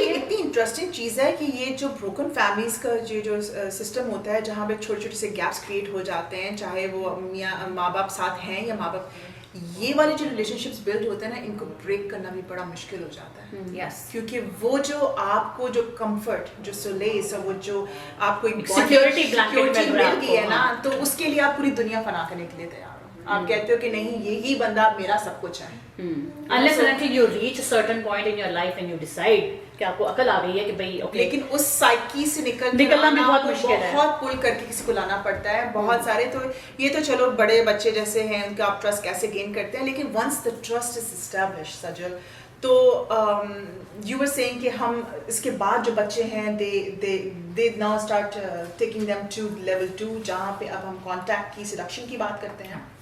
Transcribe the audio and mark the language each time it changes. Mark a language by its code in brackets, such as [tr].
[ur] یہ اتنی انٹرسٹنگ چیز ہے کہ یہ جو بروکن فیملیز کا جو سسٹم ہوتا ہے جہاں پہ چھوٹے چھوٹے سے گیپس کریٹ ہو جاتے ہیں, چاہے وہ ماں باپ ساتھ ہیں یا ماں باپ, یہ والے جو ریلیشن شپس بلڈ ہوتے ہیں نا, ان کو بریک کرنا بھی بڑا مشکل ہو جاتا ہے. کیونکہ وہ جو آپ کو جو کمفرٹ, جو سولیس, اور وہ جو آپ کو ایک سیکیورٹی مل گئی ہے نا, تو اس کے لیے آپ پوری دنیا فنا کرنے کے لیے تیار ہو. آپ کہتے ہو کہ نہیں یہی بندہ میرا سب کچھ ہے. [en] unless and until you reach a certain point in your life and you decide [ur] کہ آپ کو عقل آ گئی ہے کہ بھائی اوکے, لیکن اس سائیکی سے نکلنا بھی بہت مشکل ہے, بہت پل کر کے کسی کو لانا پڑتا ہے. بہت سارے تو یہ تو چلو بڑے بچے جیسے ہیں ان کا آپ ٹرسٹ کیسے گین کرتے ہیں, لیکن [en] once the trust is establish [ur] سجل, تو [en] you were seeing [ur] کہ ہم اس کے بعد جو بچے ہیں [en] they now start taking them to level 2, [ur] جہاں پہ اب ہم کانٹیکٹ کی سیڈکشن کی بات کرتے ہیں.